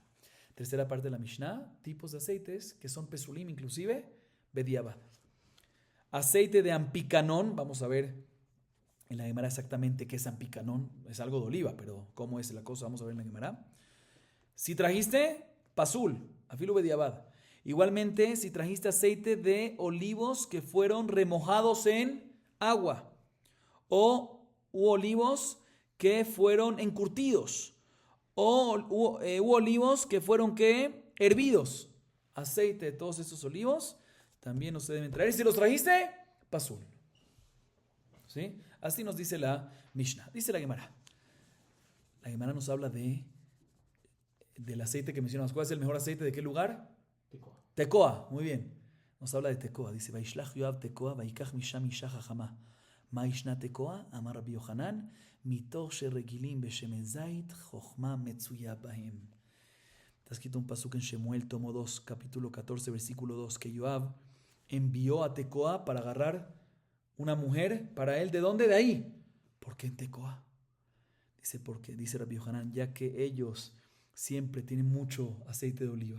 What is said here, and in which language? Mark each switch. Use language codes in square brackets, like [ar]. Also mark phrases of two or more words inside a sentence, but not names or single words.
[es] Tercera parte de la Mishnah, tipos de aceites que son pesulim, inclusive bediabad. Aceite de ampicanón, vamos a ver en la Gemara exactamente qué es ampicanón. Es algo de oliva, pero cómo es la cosa, vamos a ver en la Gemara. Si trajiste pasul, [he] אפילו בדיעבד. [es] Igualmente, si trajiste aceite de olivos que fueron remojados en agua, o olivos que fueron encurtidos, o olivos que fueron hervidos. Aceite de todos estos olivos también no se deben traer. Y si los trajiste, pasul. ¿Sí? Así nos dice la Mishnah. Dice la Gemara. La Gemara nos habla del aceite que mencionamos. ¿Cuál es el mejor aceite? ¿De qué lugar? Tecoa. Muy bien. Nos habla de Tecoa. Dice, [he] וישלח יואב תקועה ויקח משם אשה חכמה מאי שנא תקועה אמר רבי יוחנן מתוך שרגילים בשמן זית חכמה מצויה בהם. [es] Está escrito un pasuk en Shemuel, tomo 2, capítulo 14, versículo 2, que Yoav envió a Tecoa para agarrar una mujer para él. ¿De dónde? De ahí. ¿Por qué en Tecoa? Dice, porque, dice Rabbi Yohanan, ya que ellos siempre tienen mucho aceite de oliva.